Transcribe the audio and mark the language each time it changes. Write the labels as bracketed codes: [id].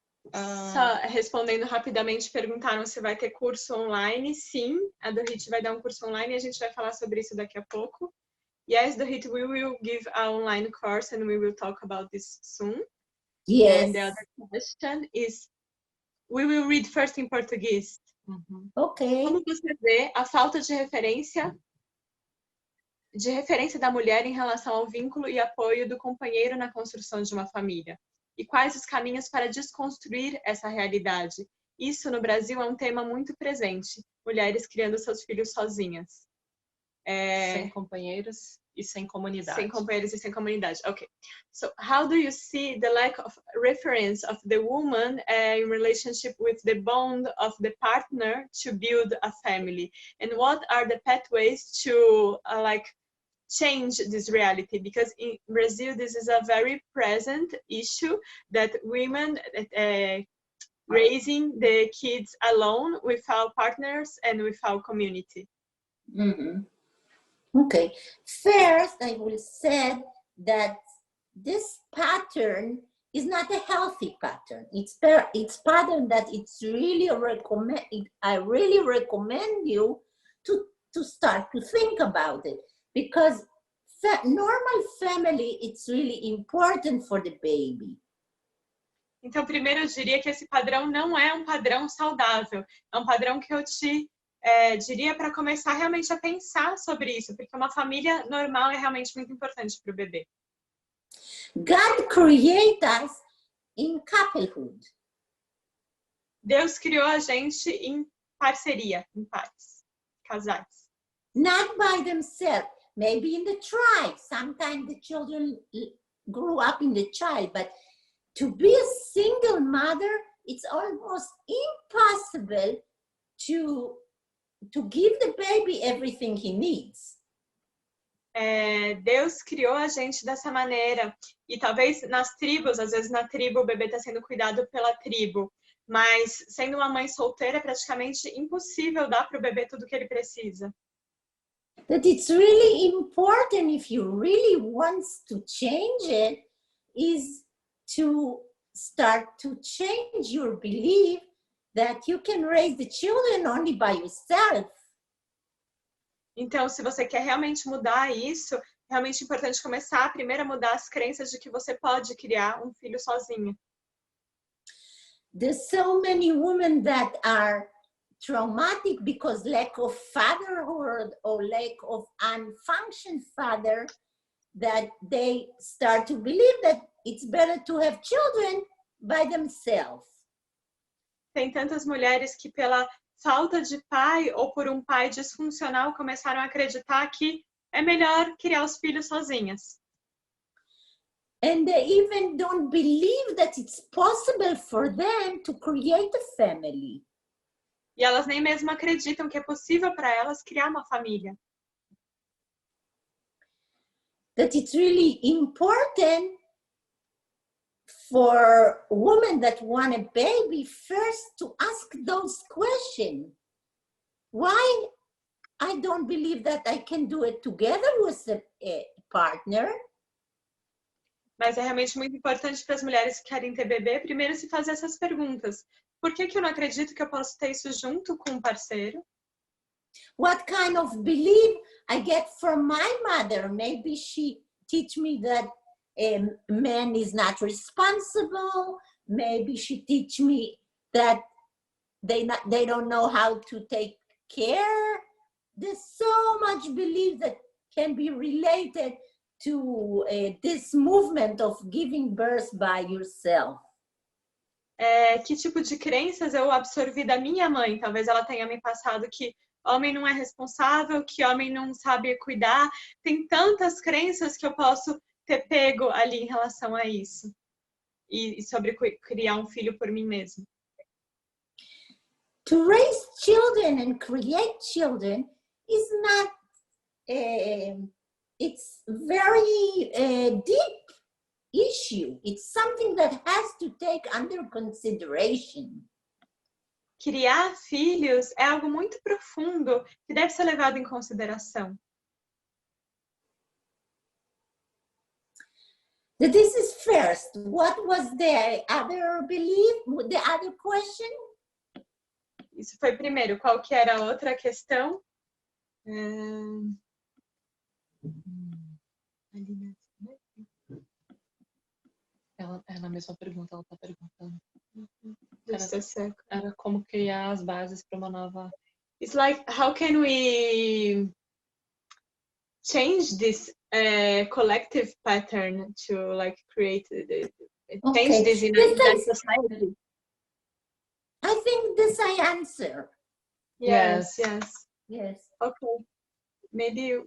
[pt] Só respondendo rapidamente, perguntaram se vai ter curso online. Sim, a Dorit vai dar um curso online e a gente vai falar sobre isso daqui a pouco. [en] Yes, Dorit, we will give an online course and we will talk about this soon. Yes. And the other question is, we will read first in Portuguese. Okay. [pt] Como você vê a falta de referência da mulher em relação ao vínculo e apoio do companheiro na construção de uma família? E quais os caminhos para desconstruir essa realidade? Isso no Brasil é um tema muito presente. Mulheres criando seus filhos sozinhas. Sem companheiros e sem comunidade. Sem companheiros e sem comunidade. [en] Okay. So how do you see the lack of reference of the woman in relationship with the bond of the partner to build a family? And what are the pathways to change this reality? Because in Brazil, this is a very present issue that women raising the kids alone without partners and without community. Okay. First, I will say that this pattern is not a healthy pattern. It's pattern that it's really I really recommend you to start to think about it, because normal family, it's really important for the baby. [pt] Então, primeiro eu diria que esse padrão não é um padrão saudável. É um padrão que eu te diria para começar realmente a pensar sobre isso, porque uma família normal é realmente muito importante para o bebê. [en] God created us in couplehood. [pt] Deus criou a gente em parceria, em pares, casais. [en] Not by themselves, maybe in the tribe. Sometimes the children grew up in the child, but to be a single mother, it's almost impossible to give the baby everything he needs. [pt] Deus criou a gente dessa maneira. E talvez nas tribos, às vezes na tribo o bebê está sendo cuidado pela tribo. Mas sendo uma mãe solteira é praticamente impossível dar para o bebê tudo o que ele precisa. [en] That it's really important, if you really want to change it, is to start to change your belief that you can raise the children only by yourself. [pt] Então, se você quer realmente mudar isso, é realmente importante começar primeiro a mudar as crenças de que você pode criar um filho sozinha. [en] There's so many women that are traumatic because lack of fatherhood or lack of unfunctioned father, that they start to believe that it's better to have children by themselves. [pt] Tem tantas mulheres que pela falta de pai ou por um pai disfuncional começaram a acreditar que é melhor criar os filhos sozinhas. [en] And they even don't believe that it's possible for them to create a family. [pt] E elas nem mesmo acreditam que é possível para elas criar uma família. [en] That it's really important for women that want a baby first to ask those questions. Why I don't believe that I can do it together with a partner? [pt] Mas é realmente muito importante para as mulheres que querem ter bebê, primeiro se fazer essas perguntas. Por que eu não acredito que eu posso ter isso junto com um parceiro? [en] What kind of belief I get from my mother? Maybe she teach me that a man is not responsible. Maybe she teach me that they don't know how to take care. There's so much belief that can be related to this movement of giving birth by yourself. [pt] Que tipo de crenças eu absorvi da minha mãe? Talvez ela tenha me passado que homem não é responsável, que homem não sabe cuidar. Tem tantas crenças que eu posso ter pego ali em relação a isso. E sobre criar um filho por mim mesmo. [en] To raise children and create children is not, it's very deep issue. It's something that has to take under consideration. [pt] Criar filhos é algo muito profundo que deve ser levado em consideração. This is first. What was the other belief? The other question? Isso foi primeiro. Qual que era a outra questão? Ela na mesma pergunta, ela está perguntando. Era como criar as bases para uma nova... [en] It's like, how can we change this collective pattern to like create change this in a society? I think this I answer. Yes. Okay. Maybe